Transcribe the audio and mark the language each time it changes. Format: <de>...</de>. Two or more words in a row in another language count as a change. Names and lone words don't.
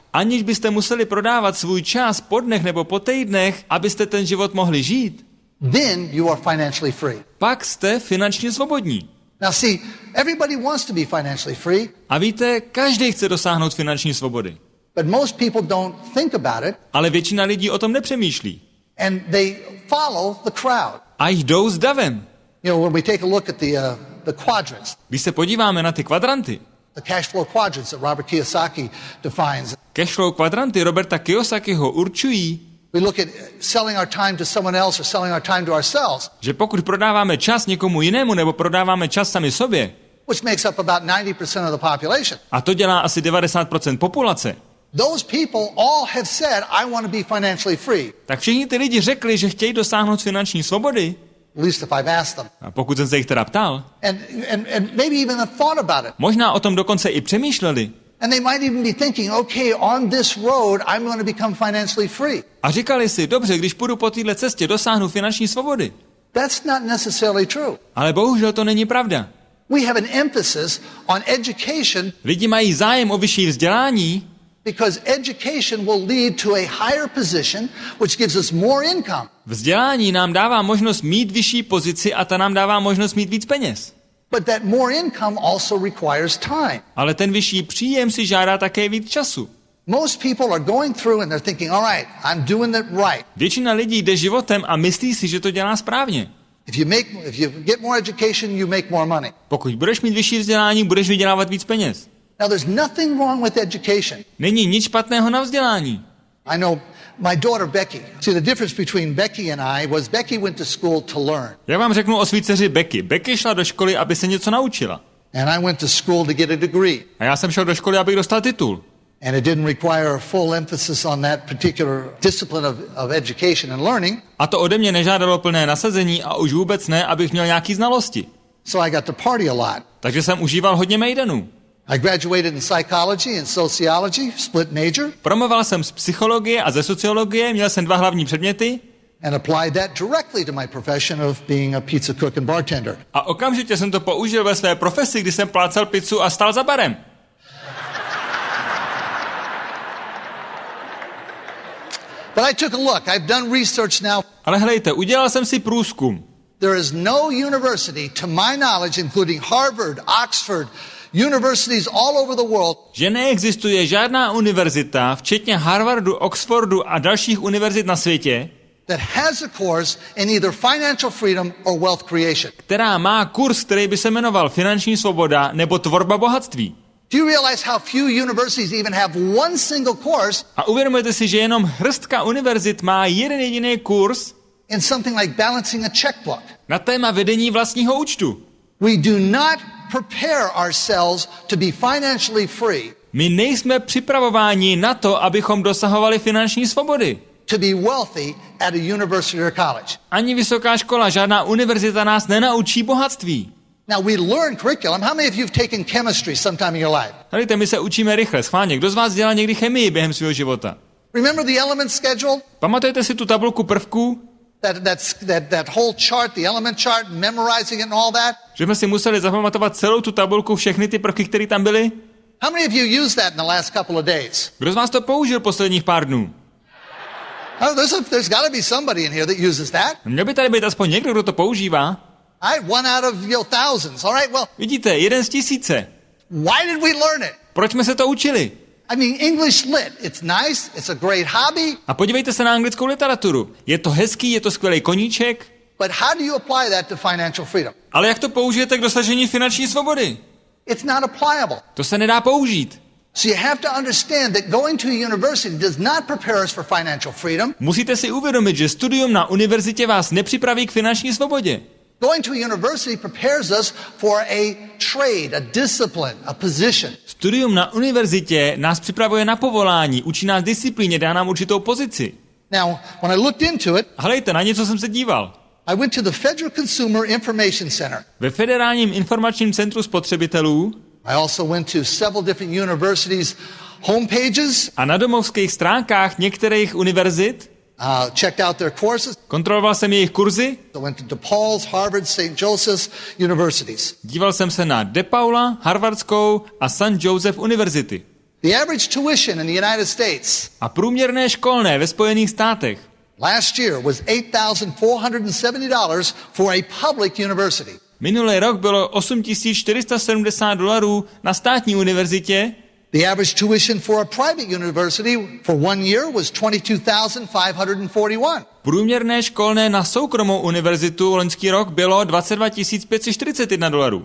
<cs>aniž byste museli prodávat svůj čas po dnech nebo po týdnech, abyste ten život mohli žít,</cs> <en>then you are financially free.</en> <cs>pak jste finančně svobodní.</cs> <en>Now see, everybody wants to be financially free,</en> <cs>A víte, každý chce dosáhnout finanční svobody.</cs> <en>but most people don't think about it</en> <cs>Ale většina lidí o tom nepřemýšlí.</cs> <en>and they follow the crowd.</en> <cs>A jdou s davem.</cs> <en>You know, when we take a look at the quadrants,</en> <cs>Když se podíváme na ty kvadranty,</cs> <en>the cash flow quadrants that Robert Kiyosaki defines,</en> <cs>cashflow kvadranty Roberta Kiyosakiho určují,</cs> <en>we look at selling our time to someone else or selling our time to ourselves,</en> <cs>že pokud prodáváme čas někomu jinému nebo prodáváme čas sami sobě,</cs> <en>which makes up about 90% of the population.</en> <cs>a to dělá asi 90% populace,</cs> <en>Those people all have said, I want to be financially free.</en> <cs>tak všichni ty lidi řekli, že chtějí dosáhnout finanční svobody.</cs> <en>At least if I've asked them.</en> <cs>A pokud jsem se jich teda ptal,</cs> <en>And maybe even have thought about it.</en> <cs>možná o tom dokonce i přemýšleli.</cs> <en>And they might even be thinking, okay, on this road, I'm going to become financially free.</en> <cs>A říkali si, dobře, když půjdu po této cestě, dosáhnu finanční svobody.</cs> <en>That's not necessarily true.</en> <cs>Ale bohužel to není pravda.</cs> <en>We have an emphasis on education</en> <cs>Lidi mají zájem o vyšší vzdělání,</cs> <en>because education will lead to a higher position, which gives us more income.</en> <cs>vzdělání nám dává možnost mít vyšší pozici a ta nám dává možnost mít víc peněz.</cs> <en>But that more income also requires time.</en> <cs>Ale ten vyšší příjem si žádá také víc času.</cs> <en>Most people are going through and they're thinking, all right, I'm doing it right.</en> <cs>Většina lidí jde životem a myslí si, že to dělá správně.</cs> <en>If you get more education, you make more money.</en> <cs>Pokud budeš mít vyšší vzdělání, budeš vydělávat víc peněz.</cs> <en>Now, there's nothing wrong with education.</en> <cs>Není nic špatného na vzdělání.</cs> <en>I know my daughter Becky. See, the difference between Becky and I was Becky went to school to learn.</en> <cs>Já vám řeknu o svý dceři Becky. Becky šla do školy, aby se něco naučila.</cs> <en>And I went to school to get a degree.</en> <cs>A já jsem šel do školy, abych dostal titul.</cs> <en>And it didn't require a full emphasis on that particular discipline of education and learning.</en> <cs>A to ode mě nežádalo plné nasazení a už vůbec ne, abych měl nějaký znalosti.</cs> <en>So I got to party a lot.</en> <cs>Takže jsem užíval hodně mejdanů.</cs> <en>I graduated in psychology and sociology, split major,</en> <cs>Promoval jsem z psychologie a ze sociologie, měl jsem 2 hlavní předměty</cs> <en>and applied that directly to my profession of being a pizza cook and bartender.</en> <cs>a okamžitě jsem to použil ve své profesi, kdy jsem plácal pizzu a stál za barem.</cs> <en>But I took a look. I've done research now.</en> <cs>Ale helejte, udělal jsem si průzkum.</cs> <en>There is no university, to my knowledge, including Harvard, Oxford, universities all over the world,</en> <cs>Že neexistuje žádná univerzita, včetně Harvardu, Oxfordu a dalších univerzit na světě,</cs> <en>that has a course in either financial freedom or wealth creation.</en> <cs>která má kurz, který by se jmenoval Finanční svoboda nebo Tvorba bohatství.</cs> <en>Do you realize how few universities even have one single course</en> <cs>A uvědomujete si, že jenom hrstka univerzit má jeden jediný kurz</cs> <en>in something like balancing a checkbook?</en> <cs>na téma vedení vlastního účtu.</cs> <en>We do not prepare ourselves to be financially free,</en> <cs>My nejsme připravováni na to, abychom dosahovali finanční svobody.</cs> <en>to be wealthy at a university or college.</en> <cs>Ani vysoká škola, žádná univerzita nás nenaučí bohatství.</cs> <en>Now, we learn curriculum. How many of you have taken chemistry sometime in your life?</en> <cs>Helejte, my se učíme rychle, schválně. Kdo z vás dělal někdy chemii během svého života?</cs> <en>Remember the element schedule?</en> <cs>Pamatujete si tu tabulku prvků?</cs> <en>That whole chart, the element chart, memorizing it and all that?</en> <cs>Že jsme si museli zapamatovat celou tu tabulku, všechny ty prvky, které tam byly?</cs> <en>How many of you used that in the last couple of days?</en> <cs>Kdo z vás to použil posledních pár dnů?</cs> <en>Oh, there's got to be somebody in here that uses that.</en> <cs>Měl by tady být aspoň někdo, kdo to používá.</cs> <en>All right, one out of thousands. All right, well,</en> <cs>Vidíte, 1 z 1000.</cs> <en>why did we learn it?</en> <cs>Proč jsme se to učili?</cs> <en>I mean, English lit. It's nice. It's a great hobby.</en> <cs>A podívejte se na anglickou literaturu. Je to hezký, je to skvělý koníček,</cs> <en>But how do you apply that to financial freedom?</en> <cs>ale jak to použijete k dosažení finanční svobody?</cs> <en>It's not applicable.</en> <cs>To se nedá použít.</cs> <en>So you have to understand that going to a university does not prepare us for financial freedom.</en> <cs>Musíte si uvědomit, že studium na univerzitě vás nepřipraví k finanční svobodě.</cs> <en>Going to a university prepares us for a trade, a discipline, a position.</en> <cs>Studium na univerzitě nás připravuje na povolání, učí nás disciplíně, dá nám určitou pozici.</cs> <en>Now, when I looked into it,</en> <cs>Helejte, na něco jsem se díval.</cs> <en>I went to the Federal Consumer Information Center.</en> <cs>Ve Federálním informačním centru spotřebitelů</cs> <en>I also went to several different universities' homepages,</en> <cs>a na domovských stránkách některých univerzit</cs> <en>checked out their courses.</en> <cs>kontroloval jsem jejich kurzy,</cs> <en>I went to DePaul's, Harvard, St. Joseph's universities.</en> <cs>díval jsem se na DePaula, Harvardskou a St. Joseph univerzity.</cs> <en>The average tuition in the United States</en> <cs>A průměrné školné ve Spojených státech</cs> <en>last year was $8,470 for a public university.</en> <cs>minulý rok bylo $8,470 na státní univerzitě</cs> <en>The average tuition for a private university for 1 year was $22,541.</en> <cs>Průměrné školné na soukromou univerzitu loňský rok bylo $22 541.</cs>